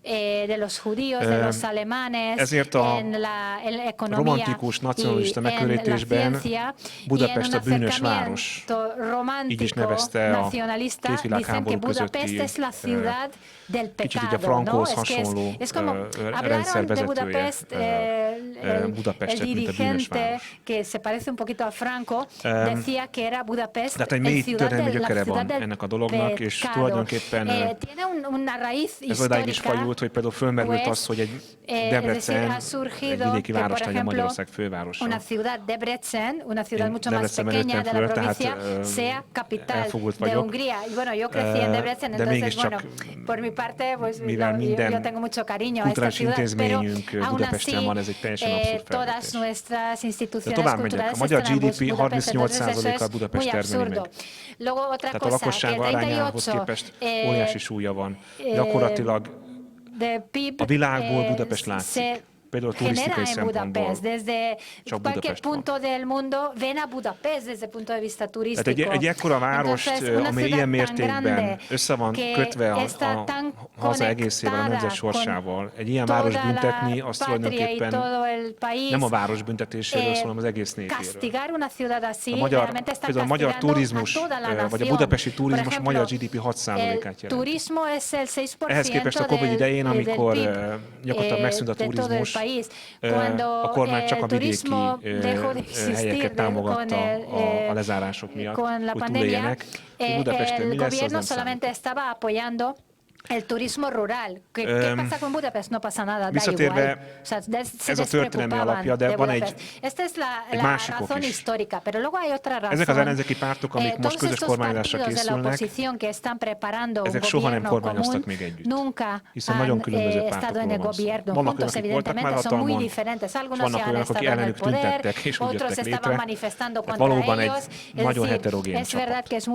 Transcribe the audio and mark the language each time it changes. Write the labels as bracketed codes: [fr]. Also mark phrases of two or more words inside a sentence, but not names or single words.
[hu] Ezért a romantikus, nacionalista megközelítésben Budapest a bűnös város, így is nevezte a két világháború közötti kicsit így a Frankóhoz hasonló rendszervezetője Budapestet, mint a bűnös város. Tehát egy mély történelmi gyökere van ennek a dolognak, és tulajdonképpen ez odáig is fajult, hogy például fölmerült az, hogy egy Debrecen egy vidéki város legyen Magyarország fővárosa. [es] Una ciudad mucho más pequeña de la provincia, sea capital de Hungría. Y bueno, yo crecí en Debrecen, entonces, bueno, por mi parte, pues yo tengo mucho cariño a esta ciudad, pero aún así, todas nuestras instituciones culturales están en Budapest, entonces eso es muy absurdo. Luego, otra cosa, que el 38, [hu] óriási súlya van. Gyakorlatilag a világból Budapest látszik. [es] genera en Budapest. Desde cualquier punto del mundo ven a Budapest desde el punto de vista turístico. [hu] Egy ekkora várost, amely ilyen mértékben össze van kötve a haza egészével, a nemzet sorsával. Egy ilyen város büntetni, az tulajdonképpen nem a város büntetéséről, hanem az egész népéről. Például a magyar turizmus, vagy a budapesti turizmus a magyar GDP 6%-át jelent. Ehhez képest a Covid idején, amikor gyakorlatilag megszűnt a turizmus, a kormány csak a vidéki helyeket támogatta a lezárások miatt, hogy túléljenek. Budapesten mi lesz, az nem számít. [es] El turismo rural. ¿Qué pasa con Budapest? No pasa nada, da igual. O sea, se despreocupaban de Budapest. Esta es la razón histórica, pero luego hay otra razón. [hu] Ezek az ellenzéki pártok, amik most közös kormányzásra készülnek, ezek soha nem kormányoztak még együtt. Hiszen nagyon különböző pártokról van szó. Vannak olyanok, akik voltak már hatalmon, és vannak olyanok, akik ellenük tüntettek, és úgy jöttek létre. Tehát valóban egy nagyon heterogén csapat.